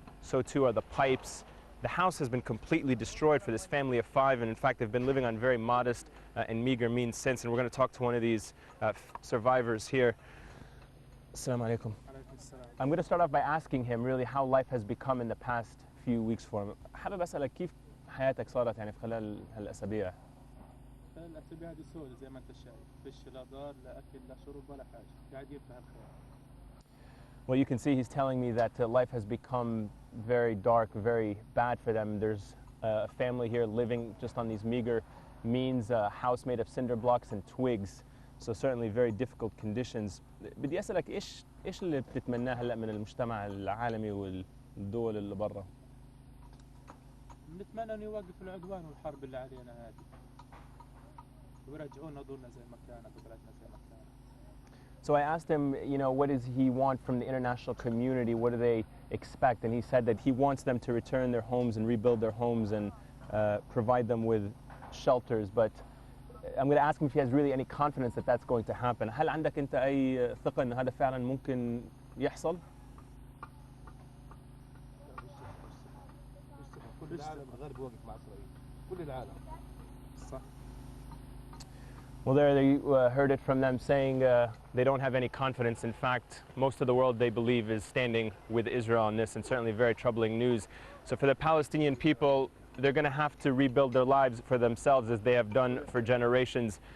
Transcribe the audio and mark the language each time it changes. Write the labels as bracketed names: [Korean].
[English] So too are the pipes. The house has been completely destroyed for this family of 5, and in fact, they've been living on very modest and meager means since. And we're going to talk to one of these survivors here. Assalamu alaikum. I'm going to start off by asking him really how life has become in the past few weeks for him. [Arabic] حابب أسألك كيف حياتك صارت يعني في خلال هالأسابيع؟ الأسابيع دي سودة زي ما أنت شايف، فيش لا دار لا أكل لا شرب ولا حاجة، قاعدين في هالخير. [English] Well, you can see he's telling me that life has become very dark, very bad for them. There's a family here living just on these meager means, a house made of cinder blocks and twigs. So certainly very difficult conditions. [Arabic] بدي أسألك إيش اللي بتتمناه هلا من المجتمع العالمي والدول اللي برا؟ نتمنى إنه يوقف العدوان والحرب اللي علينا هذه. ويرجعونا دورنا زي ما كانت وبلدنا زي ما كانت. [English] So I asked him, what does he want from the international community? What do they expect? And he said that he wants them to return their homes and rebuild their homes and provide them with shelters. But I'm going to ask him if he has really any confidence that that's going to happen. [Arabic] هل عندك أنت أي ثقة إن هذا فعلا ممكن يحصل؟ كل العالم غير بوقف مع إسرائيل. كل العالم. صح. [English] Well, there you heard it from them saying they don't have any confidence. In fact, most of the world, they believe, is standing with Israel on this, and certainly very troubling news. So for the Palestinian people, they're going to have to rebuild their lives for themselves as they have done for generations.